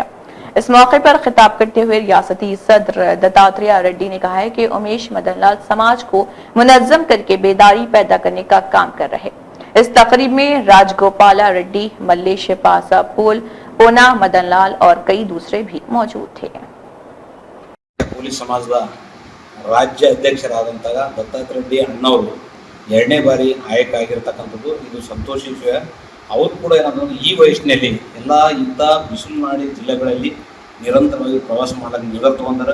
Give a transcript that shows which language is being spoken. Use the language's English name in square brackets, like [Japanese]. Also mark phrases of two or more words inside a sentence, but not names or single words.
[Urdu] اس موقع پر خطاب کرتے ہوئے ریاستی صدر دتاتریہ ریڈی نے کہا ہے کہ اومیش مدن لال سماج کو منظم کرکے بیداری پیدا کرنے کا کام کر رہے. اس تقریب میں راج گوپال ریڈی، ملیش پاساپول، اونا مدن لال اور کئی دوسرے بھی موجود تھے. [Kannada] ಪೊಲೀಸ್ ಸಮಾಜದ ರಾಜ್ಯ ಅಧ್ಯಕ್ಷರಾದಂತಹ ದತ್ತಾತ್ರೇಯ ರೆಡ್ಡಿ ಅಣ್ಣವರು ಎರಡನೇ ಬಾರಿ ಆಯ್ಕೆ ಆಗಿರತಕ್ಕಂಥದ್ದು ಇದು ಸಂತೋಷ ವಿಷಯ। ಅವರು ಕೂಡ ಏನಾದರೂ ಈ ವಯಸ್ಸಿನಲ್ಲಿ ಎಲ್ಲ ಇಂಥ ಬಿಸಿಲುನಾಡಿ ಜಿಲ್ಲೆಗಳಲ್ಲಿ ನಿರಂತರವಾಗಿ ಪ್ರವಾಸ ಮಾಡಕ್ಕೆ ನಿರ್ಧಾರ ತಗೊಂಡಾರೆ।